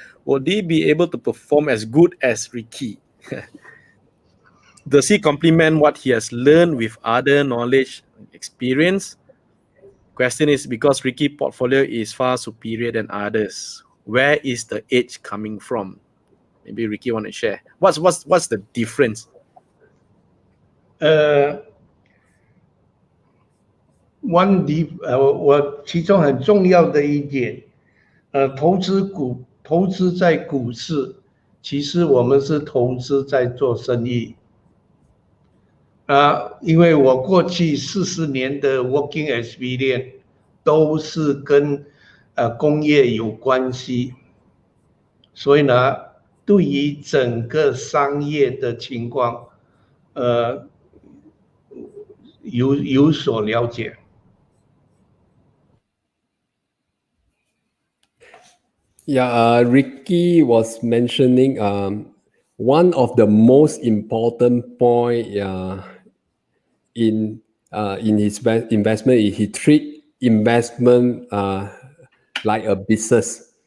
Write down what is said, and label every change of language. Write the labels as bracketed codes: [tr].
[en] Would he be able to perform as good as Ricky? Does he complement what he has learned with other knowledge and experience? Question is, because Ricky portfolio is far superior than others, where is the edge coming from? Maybe Ricky want to share. What's the difference? [zh] 我其中很重要的一点，投资在股市，其实我们是投资在做生意。因为我过去40年的 [en] working experience [zh] 都是跟工业有关系，所以呢，对于整个商业的情况，有所了解。 [en] Yeah, Ricky was mentioning one of the most important point in his investment is he treat investment like a business.